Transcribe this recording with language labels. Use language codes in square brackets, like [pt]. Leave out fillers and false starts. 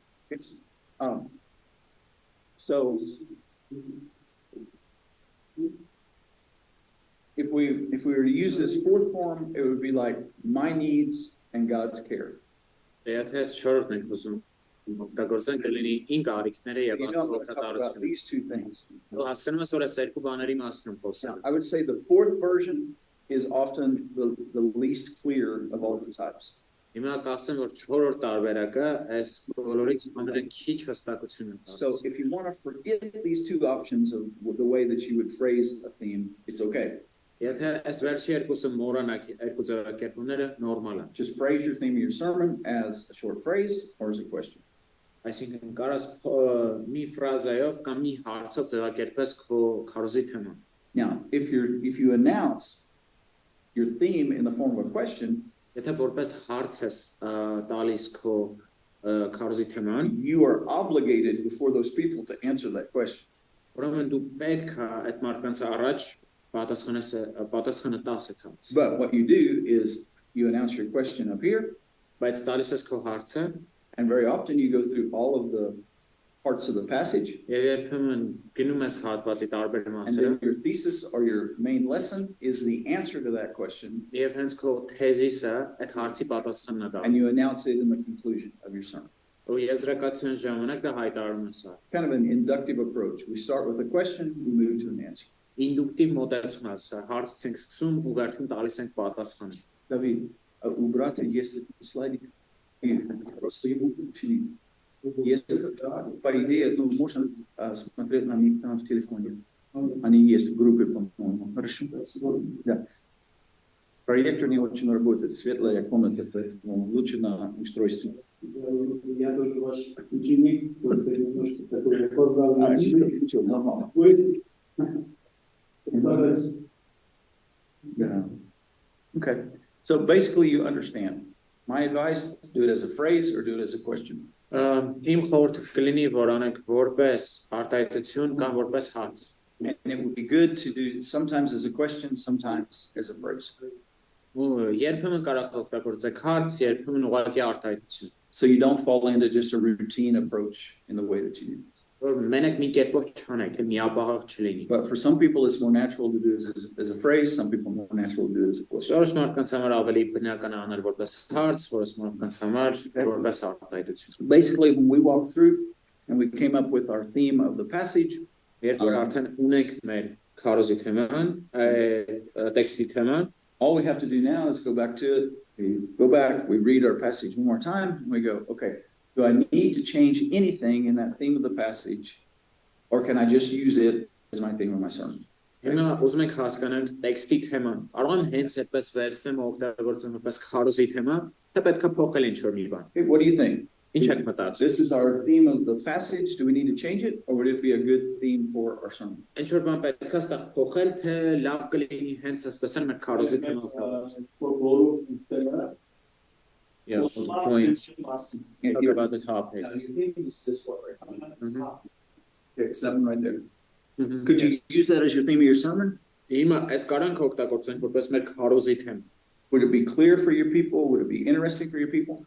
[en] It's, so if we were to use this fourth form, it would be like my needs and God's care. [hy] Եթե չորրորդն ենք ուզում օգտագործենք, կլինի իմ կարիքները [en] So [hy] եւ [en] you know, I'm [hy] Աստծո [en] going to talk about [hy] հոգատարությունը։ [en] these two things. [hy] Դու հասկանում ես, որ այս երկու բաների մասին եմ [en] Now, [hy] խոսում։ [en] I would say the fourth version is often the least clear of all the types. [hy] Հիմա կասեմ, որ չորրորդ տարբերակը այս բոլորից ամենը քիչ հստակություն է [en] So [hy] տալիս։ [en] if you want to forget these two options of the way that you would phrase a theme, it's okay. [hy] Եթե այս վերջի երկուսը մոռանաք, երկու ձևակերպումները նորմալ են։ [en] Just phrase your theme of your sermon as a short phrase or as a question. [hy] Այսինքն կարաս մի ֆրազայով կամ մի հարցով ձևակերպես քո քարոզի թեման։ [en] Now, if you announce your theme in the form of a question, [hy] Եթե որպես հարց ես տալիս քո քարոզի թեման, [en] you are obligated before those people to answer that question. [hy] ուրեմն դու պետք է այդ մարդկանց առաջ պատասխանը տաս այդ հարց։ [en] But what you do is you announce your question up here, [hy] Բայց տալիս ես քո հարցը, [en] and very often you go through all of the parts of the passage, [hy] եւ երբեմն գնում ես հատվածի տարբեր [en] and [hy] մասերը, [en] then your thesis or your main lesson is the answer to that question, [hy] եւ հենց քո թեզիսը այդ հարցի պատասխանն է [en] and [hy] դառնում։ [en] you announce it in the conclusion of your sermon. [hy] Ու եզրակացության ժամանակ դա հայտարարում ես այդ։ [en] It's kind of an inductive approach. We start with a question, we move to an answer. [hy] Ինդուկտիվ մոտեցում է, հարցից ենք սկսում ու վերջում տալիս ենք պատասխանը։ [ru] David, у брата есть слайдик, и просто его учили. Есть, по идее, ну, можно смотреть на них там в телефоне. Они есть в группе, по-моему. Хорошо? Да. Проектор не очень работает, светлая комната, поэтому лучше на устройстве. Я тоже ваш ученик, только немножко такой поздал. Ничего, нормально. [en] Yeah. Okay. So basically you understand. My advice, do it as a phrase or do it as a question. [hy] Իմ խորհուրդը կլինի, որ անենք որպես արտահայտություն կամ որպես հարց։ [en] And it would be good to do sometimes as a question, sometimes as a phrase. [hy] Երբեմն կարող օգտագործեք հարց, երբեմն ուղղակի արտահայտություն։ [en] So you don't fall into just a routine approach in the way that you do things. [hy] Որ մենակ մի կերպով չանեք, միապաղաղ չլինի։ [en] But for some people, it's more natural to do it as a phrase. Some people more natural to do it as a question. [hy] Որոշ մարդկանց համար ավելի բնական է անել որպես հարց, որոշ մարդկանց համար որպես արտահայտություն։ [en] Basically, when we walked through and we came up with our theme of the passage, [hy] Երբ որ արդեն ունենք մեր քարոզի թեման, տեքստի թեման, [en] all we have to do now is go back to it. We go back, we read our passage one more time, and we go, okay, do I need to change anything in that theme of the passage, or can I just use it as my theme of my sermon? [hy] Հիմա ուզում ենք հասկանանք տեքստի թեման։ Կարող եմ հենց այդպես վերցնեմ օգտագործեմ որպես քարոզի թեմա, թե պետք է փոխել ինչ-որ մի բան։ [en] Okay, what do you think? [hy] Ինչ եք մտածում։ [en] This is our theme of the passage. Do we need to change it, or would it be a good theme for our sermon? [hy] Ինչ-որ բան պետք է ստեղ փոխել, թե լավ կլինի հենց այսպես էլ մեր քարոզի թեման։ [en] Yeah, points. Talk about the topic. You think it's this one right now. Okay, 7 right there. Mhm. Could you use that as your theme of your sermon? [hy] Հիմա այս կարող ենք օգտագործենք որպես մեր քարոզի թեմ։ [en] Would it be clear for your people? Would it be interesting for your people?